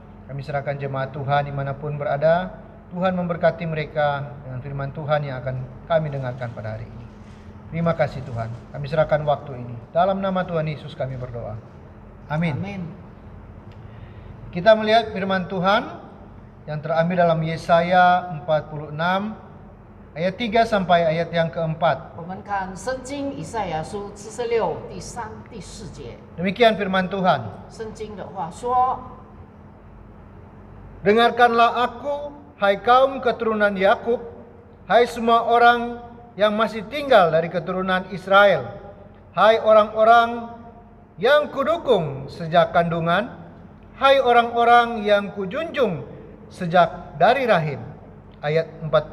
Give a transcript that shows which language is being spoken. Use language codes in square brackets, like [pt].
[id] Kami serahkan jemaat Tuhan dimanapun berada. Tuhan memberkati mereka dengan firman Tuhan yang akan kami dengarkan pada hari ini. Terima kasih Tuhan. Kami serahkan waktu ini. Dalam nama Tuhan Yesus kami berdoa. Amin. [zh] Amin。 [id] Kita melihat firman Tuhan yang terambil dalam Yesaya 46 ayat 3 sampai ayat yang keempat. [zh] 我们看圣经以赛亚书46第3、第4节。 [id] Demikian firman Tuhan. [zh] 圣经的话说： [id] Dengarkanlah aku, hai kaum keturunan Yakub, hai semua orang yang masih tinggal dari keturunan Israel, hai orang-orang yang kudukung sejak kandungan, hai orang-orang yang kujunjung sejak dari rahim. Ayat 4.